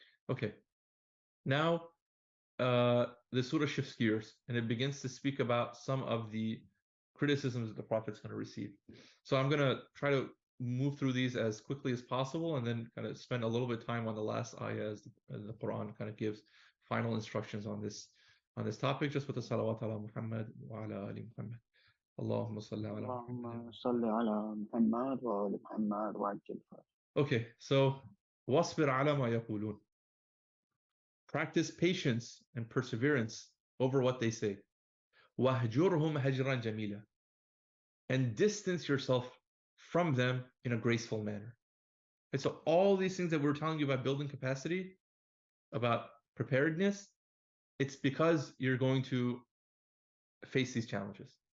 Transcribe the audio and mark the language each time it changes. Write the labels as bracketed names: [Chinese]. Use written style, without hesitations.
[English] Okay, now the surah shifts gears and it begins to speak about some of the criticisms that the Prophet's going to receive. So I'm going to try to move through these as quickly as possible and then kind of spend a little bit of time on the last ayah as the Quran kind of gives final instructions on this topic, just with the [Arabic] salawat ala Muhammad wa ala ali Muhammad. Allahumma salli ala اللهم صل على محمد وآل محمد وعجل فرجهم. Okay, so wasbir ala ma yaqulun. [English] Practice patience and perseverance over what they say. [Arabic] Wahjurhum hajran jamila. [English] And distance yourself from them in a graceful manner. And so all these things that we're telling you about building capacity, about preparedness, it's because you're going to face these challenges.